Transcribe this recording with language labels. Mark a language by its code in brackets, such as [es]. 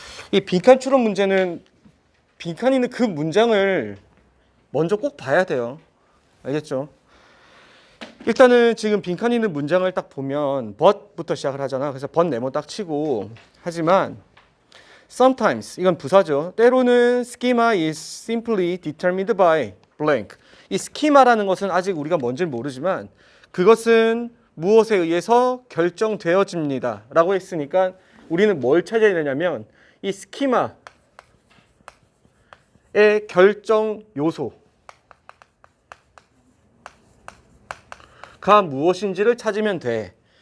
[ko] 이 빈칸 추론 문제는 빈칸 있는 그 문장을 먼저 꼭 봐야 돼요. 알겠죠? 일단은 지금 빈칸 있는 문장을 딱 보면 but부터 시작을 하잖아. 그래서 but 네모 딱 치고, 하지만 sometimes 이건 부사죠. [en] 때로는 schema is simply determined by blank. [ko] 이 schema라는 것은 아직 우리가 뭔지는 모르지만 그것은 무엇에 의해서 결정되어집니다 라고 했으니까 우리는 뭘 찾아야 되냐면 이 schema의 결정 요소가 무엇인지를 찾으면 돼.